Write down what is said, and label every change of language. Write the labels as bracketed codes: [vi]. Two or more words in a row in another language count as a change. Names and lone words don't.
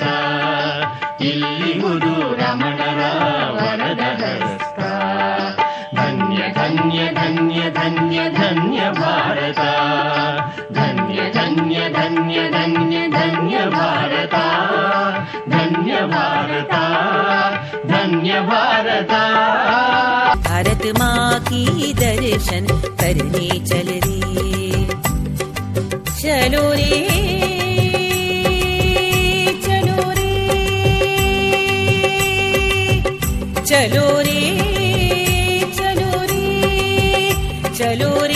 [kn] ಇಲ್ಲಿಗುದು ರಮಣರ ವರದ ಹಸ್ತ. ಧನ್ಯ ಧನ್ಯ ಧನ್ಯ ಧನ್ಯ ಧನ್ಯ ಭಾರತ. ಧನ್ಯ ಧನ್ಯ ಧನ್ಯ ಧನ್ಯ ಧನ್ಯ ಭಾರತ. ಧನ್ಯ ಭಾರತ ಧನ್ಯ ಭಾರತ. [hi] भारत माँ की दर्शन करने चल रे चलो रे चलो रे चलो रे चलो रे चलो